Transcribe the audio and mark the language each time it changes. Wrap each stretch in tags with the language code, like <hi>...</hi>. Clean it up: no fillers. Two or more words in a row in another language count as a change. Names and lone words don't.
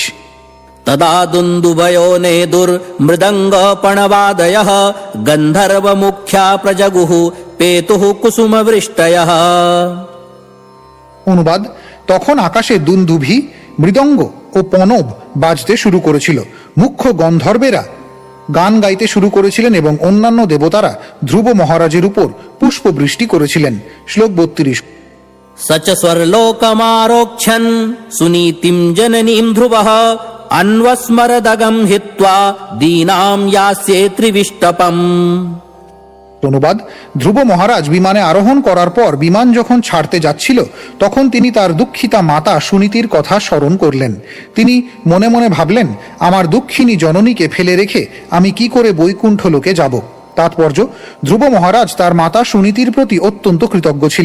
<sa>তদা দুন্দুভयो নেদুর্মৃদঙ্গপণবাদয়ঃ গন্ধর্বমুখ্যা প্রজগুঃ পেতুঃ কুসুমবৃষ্টয়ঃ।</sa> <bn>অনুবাদ: তখন আকাশে দুন্দুভি, মৃদঙ্গ ও পনব বাজতে শুরু করেছিল। মুখ্য গন্ধর্বেরা গান গাইতে শুরু করেছিলেন এবং অন্যান্য দেবতারা ধ্রুব মহারাজের উপর পুষ্পবৃষ্টি করেছিলেন। শ্লোক 32।</bn> <sa>स च स्वर्लोकमारोक्षन् सुनीतिं जननीं ध्रुवः अन्वस्मरदगं हित्वा दीनां यास्ये त्रिविष्टपम्।</sa> <bn>অনুবাদ: ধ্রুব মহারাজ বিমানে আরোহণ করার পর বিমান যখন ছাড়তে যাচ্ছিল তখন তিনি তার দুঃখিতা মাতা সুনীতির কথা স্মরণ করলেন। তিনি মনে মনে ভাবলেন, আমার দুঃখিনী জননীকে ফেলে রেখে আমি কি করে বৈকুণ্ঠ লোকে যাব। তাৎপর্য: ধ্রুব মহারাজ তার মাতা সুনীতির প্রতি অত্যন্ত কৃতজ্ঞ ছিলেন।</bn>